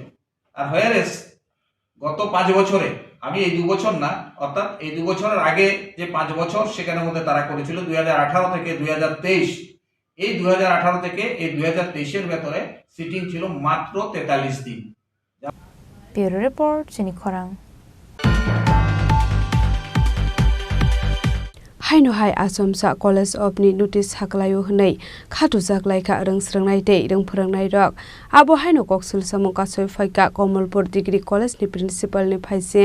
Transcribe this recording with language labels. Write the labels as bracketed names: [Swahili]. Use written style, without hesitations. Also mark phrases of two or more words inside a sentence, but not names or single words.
[Bangla] আর হোয়ারেস গত 5 বছরে, আমি এই 2 বছর না, অর্থাৎ এই 2 বছরের আগে যে 5 বছর সেখানের মধ্যে তারা করেছিল 2018 থেকে 2023, এই 2018 থেকে এই 2023-এর ভেতরে সিটিং ছিল মাত্র 43 দিন। [English] bureau report [Bangla] চিনি খরাং। [Kok Borok] हाइनो हाइ आसामसा कलेज अफ नि नोटिस हाक्लायो हनै खाथु जाग्लायखा रोंस्रोंनाय दे रों फोरोंनाय रक आबो हाइनो कक्सुल सामु कासय फाइका कमलपुर डिग्री कलेज नि प्रिन्सिपल नि फाइसें